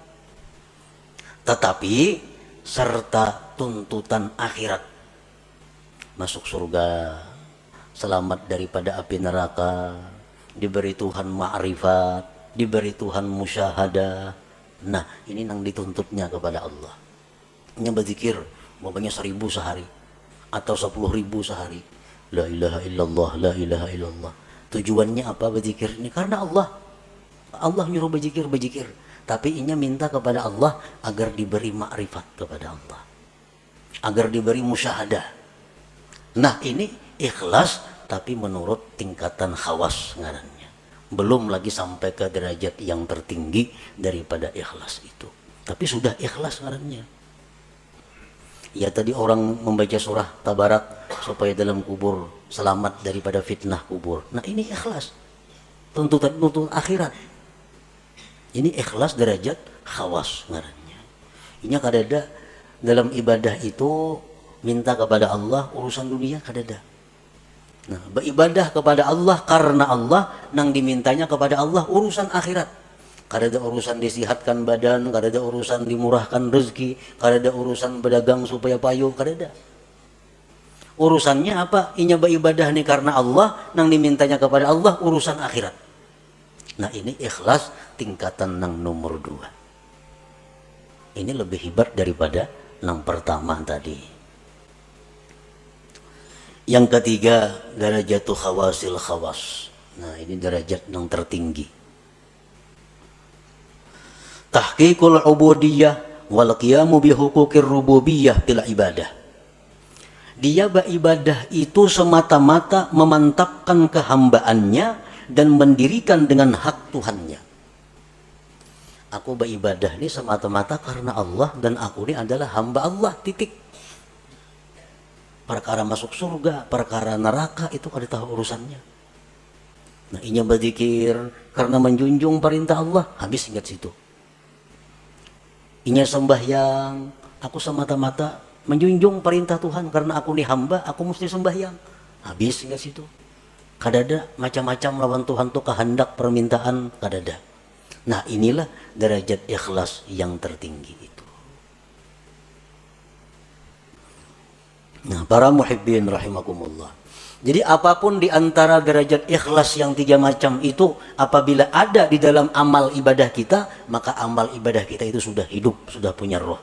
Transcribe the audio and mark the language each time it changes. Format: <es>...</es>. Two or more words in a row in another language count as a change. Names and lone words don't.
<id>Tetapi serta tuntutan akhirat, masuk surga, selamat daripada api neraka, diberi Tuhan ma'rifat, diberi Tuhan musyahadah. Nah, ini yang dituntutnya kepada Allah. Ini berzikir, umpamanya 1000 sehari atau 10.000 sehari.</id> <ar>لا إله إلا الله، لا إله إلا الله.</ar> <id>Tujuannya apa berzikir ini? Karena Allah. Allah nyuruh berzikir. Tapi inya minta kepada Allah agar diberi ma'rifat kepada Allah, agar diberi musyahadah. Nah, ini ikhlas tapi menurut tingkatan khawas ngarannya. Belum lagi sampai ke derajat yang tertinggi daripada ikhlas itu. Tapi sudah ikhlas ngarannya. Ya tadi orang membaca surah Tabarak supaya dalam kubur selamat daripada fitnah kubur. Nah, ini ikhlas. Tuntutan akhirat. Ini ikhlas derajat khawas ngarannya. Ini kadada dalam ibadah itu minta kepada Allah urusan dunia kadada. Nah, beribadah kepada Allah karena Allah, nang dimintanya kepada Allah urusan akhirat. Kadada urusan disihatkan badan, kadada urusan dimurahkan rezeki, kadada urusan berdagang supaya payu, kadada. Urusannya apa? Inya beribadah nih karena Allah, nang dimintanya kepada Allah urusan akhirat. Nah, ini ikhlas tingkatan nang nomor 2. Ini lebih hebat daripada yang pertama tadi. Yang ketiga,</id> <ar>درجة خواص الخواص.</ar> <id>Nah, ini derajat yang tertinggi.</id> <ar>تحقيق العبودية والقيام بحقوق الربوبية في العبادة.</ar> <id>Dia beribadah itu semata-mata memantapkan kehambaannya dan mendirikan dengan hak Tuhannya. Aku beribadah ini semata-mata karena Allah dan aku ini adalah hamba Allah, titik. Perkara masuk surga, perkara neraka itu kada tahu urusannya. Nah, inya berzikir karena menjunjung perintah Allah, habis ingat situ. Inya sembahyang, aku semata-mata menjunjung perintah Tuhan karena aku ini hamba, aku mesti sembahyang. Habis ingat situ. Kadada macam-macam lawan Tuhan tuh kehendak permintaan kadada. Nah, inilah derajat ikhlas yang tertinggi itu. Nah, para</id> <ar>المحبين رحمكم الله.</ar> <id>Jadi apapun di antara derajat ikhlas yang 3 macam itu, apabila ada di dalam amal ibadah kita, maka amal ibadah kita itu sudah hidup, sudah punya roh.</id>